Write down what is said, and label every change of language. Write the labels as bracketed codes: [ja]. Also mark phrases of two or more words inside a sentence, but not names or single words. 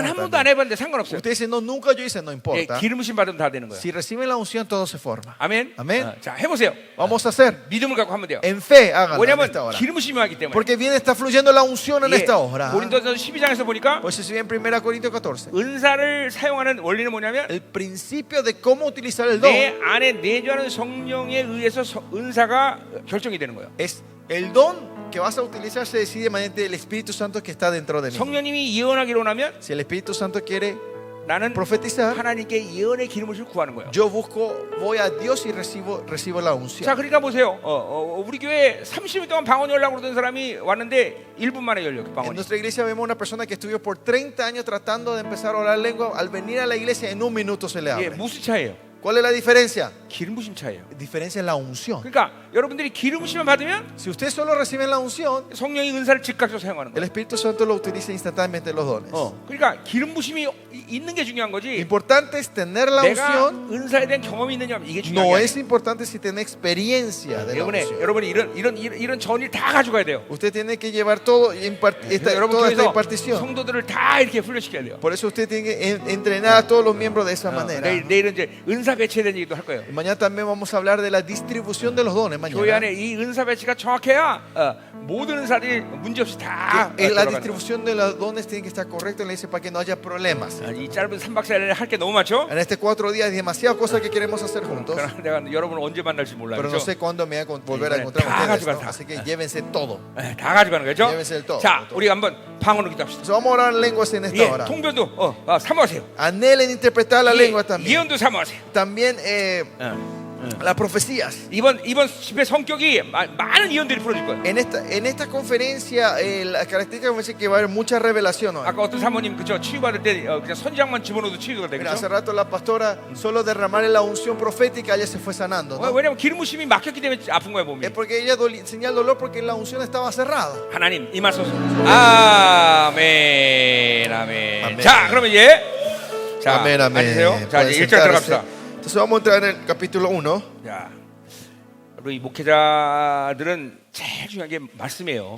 [ko] 난 한 번도 안 [es] también. [ko] 해봤는데 상관없어요. [es] Ustedes dicen, no, nunca yo hice, no [ko] 예, [es] importa. [ko] 기름부심 받으면 다 되는 거예요. [es] Si reciben la unción, todo se forma. [ko] 아멘. 아멘. 자, 해보세요. [es] Vamos a hacer. [ko] 믿음을 갖고 하면 돼요. [es] En fe, háganlo en [ko] 왜냐하면 [es] esta hora. [ko] 기름부심이 하기 때문에. [es] Porque bien está fluyendo la unción en [ko] 예, [es] esta hora. [ko] 고린도서 12장에서 보니까 [es] Pues si bien 1 Corintios 14. [ko] 은사를 사용하는 원리는 뭐냐면 [es] El principio de cómo utilizar el don [ko] 내 안에 내주하는 성령에 의해서 은사가 결정이 되는 거예요. [es] es el don que vas a utilizar se decide mediante el Espíritu Santo que está dentro de mí. [ko] 성령님이 예언하기로 하면 [es] Si el Espíritu Santo quiere [ko] 나는 [es] profetizar, [ko] 하나님께 예언의 기름을 구하는 거예요. [es] yo voy a Dios y recibo la unción. [ko] 자, 그러니까 보세요. 우리 교회 30일 동안 방언 열라고 그러던 사람이 왔는데 1분 만에 열려 그 [es] En [ko] 방언이. [es] nuestra iglesia vemos una persona que estuvo por 30 años tratando de empezar a orar lengua. Al venir a la iglesia, en un minuto se le [ko] 예, [es] abre. [ko] 무슨 차이예요? [es] ¿Cuál es la diferencia? [ko] 기름 부심 차이예요. [es] Diferencia es la unción. [ko] 그러니까 여러분들이 기름 부심을 받으면 [es] Si ustedes solo reciben la unción, [ko] 성령이 은사를 즉각적으로 사용하는 [es] el [ko] 거예요. [es] Espíritu Santo lo utiliza instantáneamente los dones. [ko] 그러니까 기름 부심이 있는 게 중요한 거지. [es] Importante es tener la [ko] 내가 [es] unción. [ko] 은사에 대한 경험이 있느냐 이게 중요한 [es] No [ko] 게 [es] es importante si tiene experiencia de la unción. [ko] 여러분이 이런 전일 다 가져가야 돼요. [es] Usted tiene que llevar todo [ko] 여러분 [es] toda esta [ko] 교회에서 [es] impartición. [ko] 성도들을 다 이렇게 훈련시켜야 돼요. [es] Por eso usted tiene que entrenar a todos los miembros de esa manera. [ko] 내일은 이제 은사 배치에 대한 얘기도 할 거예요. [es] Y mañana también vamos a hablar de la distribución de los dones. [ko] 교회 [es] Mañana. [ko] 안에 이 은사 배치가 정확해야 모든 은사들이 문제없이 다 [es] La [ko] 들어가는 [es] distribución de los dones tiene que estar correcta en la iglesia para que no haya problemas. [ko] 거예요. 이 짧은 3박 4일에 할 게 너무 많죠? [es] En este 4 días hay demasiadas cosas que queremos hacer juntos. [ko] 그러나 내가 여러분을 언제 만날지 몰라요. [es] Pero no [ko] 그렇죠? [es] sé cuándo me voy a volver a [ko] 다 [es] encontrar con ustedes. [ko] 가져가, [es] ¿no? [ko] 다. [es] Así que llévense todo. [ko] 다 가져가는 거죠? [es] Llévense el todo. [ko] 자, 우리 한번 방언으로 기도합시다. [es] Entonces, vamos a orar en lenguas en esta [ko] 예, [es] hora. [ko] 통변도 사모하세요. [es] Anhelen interpretar la lengua también. [ko] 예언도 사모하세요. [es] También las profecías. [ko] 이번 집회 성격이 많은 예언들이 풀어질 거예요. [es] En esta conferencia, la característica es que va a haber mucha revelación hoy. [ko] 아까 어떤 사모님 그죠 치유받을 때 그냥 선장만 집어넣어도 치유가 [es] Mira, hace [ko] 되겠죠? [es] rato la pastora solo derramarle la unción profética, ella se fue sanando. ¿no? [ko] 왜냐면 기름 부심이 막혔기 때문에 아픈 거야 몸이. [es] Es porque ella tenía el dolor porque la unción estaba cerrada. [ko] 하나님 임하소서. 아멘, 아멘. 아멘. 자, 그러면 이제 자, [es] Amén, amén. [ko] 앉으세요. 자, [es] Pueden [ko] 이제 1절 [es] sentarse. [ko] 들어갑시다. [es] Entonces vamos a entrar en el capítulo 1. [ko] 자, 우리 목회자들은 제일 중요한 게 말씀이에요.